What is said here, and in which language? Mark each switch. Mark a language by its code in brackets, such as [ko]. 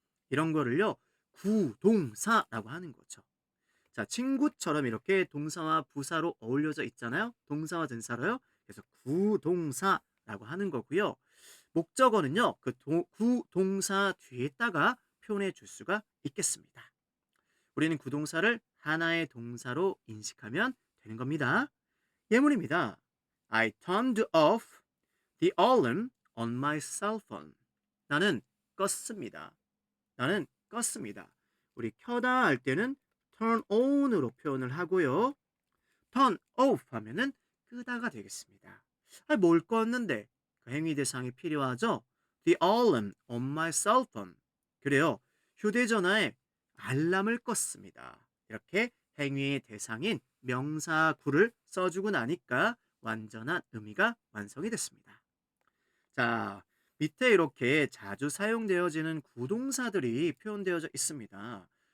[ko] 이런 거를요, 구동사라고 하는 거죠. 자, 친구처럼 이렇게 동사와 부사로 어울려져 있잖아요. 동사와 전사로요. 그래서 구동사라고 하는 거고요. 목적어는요, 그 구동사 뒤에다가 표현해 줄 수가 있겠습니다. 우리는 구동사를 하나의 동사로 인식하면 되는 겁니다. 예문입니다. [en] I turned off the alarm on my cell phone. [ko] 나는 껐습니다. 나는 껐습니다. 우리 켜다 할 때는 turn on으로 표현을 하고요. turn off 하면은 끄다가 되겠습니다. 뭘 껐는데 그 행위 대상이 필요하죠. [en] The alarm on my cell phone. [ko] 그래요. 휴대전화에 알람을 껐습니다. 이렇게 행위의 대상인 명사 구를 써주고 나니까 완전한 의미가 완성이 됐습니다. 자, 밑에 이렇게 자주 사용되어지는 구동사들이 표현되어져 있습니다.